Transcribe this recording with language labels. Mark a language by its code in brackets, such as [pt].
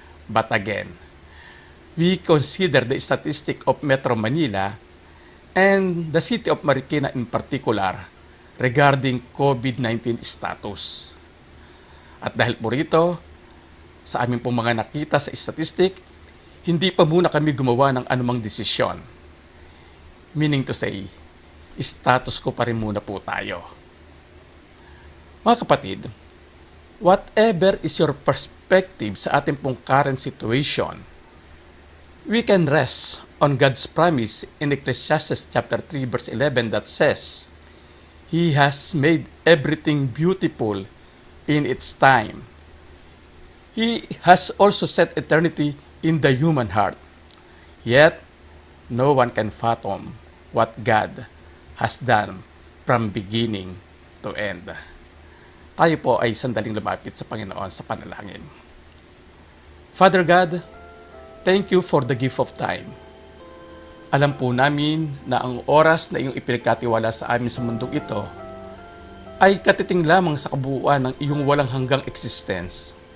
[en] But again, we consider the statistic of Metro Manila and the city of Marikina in particular regarding COVID-19 status. [tl] At dahil po rito, sa aming pong mga nakita sa statistic, hindi pa muna kami gumawa ng anumang desisyon. [en] Meaning to say, [tl] status ko pa rin muna po tayo. Mga kapatid, [en] whatever is your perspective [tl] sa ating pong [en] current situation, we can rest on God's promise in Ecclesiastes chapter 3 verse 11 that says, He has made everything beautiful in its time. He has also set eternity in the human heart. Yet, no one can fathom what God has done from beginning to end. [tl] Tayo po ay sandaling lumapit sa Panginoon sa panalangin. [en] Father God, thank you for the gift of time. [tl] Alam po namin na ang oras na iyong ipinagkatiwala sa amin sa mundong ito ay katiting lamang sa kabuuan ng iyong walang hanggang existence.